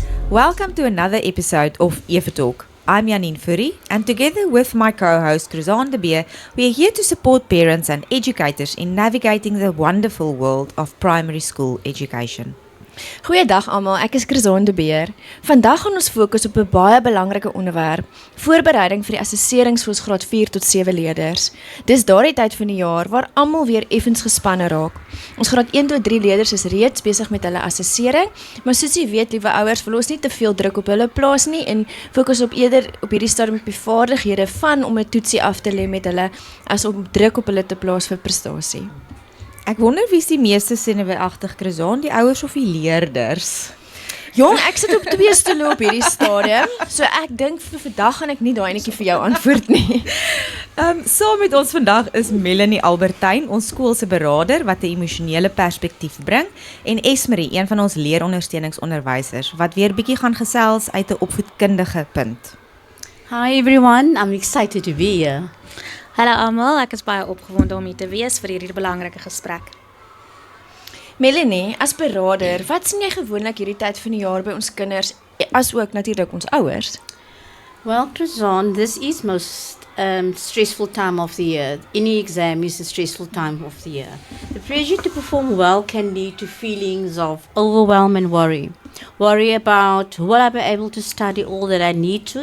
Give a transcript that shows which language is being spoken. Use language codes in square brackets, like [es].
[en] Welcome to another episode of Eva Talk. I'm Janine Furry, and together with my co-host Cruzan de Beer, we are here to support parents and educators in navigating the wonderful world of primary school education. [af] Goeiedag almal, ek is Cruzan de Beer. Vandag gaan ons fokus op 'n baie belangrike onderwerp: voorbereiding vir die assesserings vir ons graad 4 tot 7 leerders. Dis daardie tyd van die jaar waar almal weer effens gespanne raak. Ons graad 1 tot 3 leerders is reeds besig met hulle assessering, maar soos jy weet, liewe ouers, wil ons nie te veel druk op hulle plaas nie en fokus op eerder op hierdie stadium op die vaardighede van om 'n toetsie af te lê met hulle as om druk op hulle te plaas vir prestasie. Ek wonder wie is die meeste senuweeagtig, Cruzan, die ouers of die leerders? Jong, ek sit op 2 stoele op hierdie stadium, so ek dink vir vandag gaan ek nie daai enetjie vir jou antwoord nie. Saam met ons vandag is Melanie Albertyn, ons skool se beraader wat 'n emosionele perspektief bring, en Esmerie, een van ons leerondersteuningsonderwysers, wat weer bietjie gaan gesels uit 'n opvoedkundige punt. [en] Hi everyone, I'm excited to be here. [af] Hallo almal, ek is baie opgewonde om hier te wees vir hierdie belangrike gesprek. Melanie, as beraader, wat sien jy gewoonlik hierdie tyd van die jaar by ons kinders, as ook natuurlik ons ouers? [en] Well, Cruzan, this is most stressful time of the year. Any exam is a stressful time of the year. The pressure to perform well can lead to feelings of overwhelm and worry. Worry about, will I be able to study all that I need to?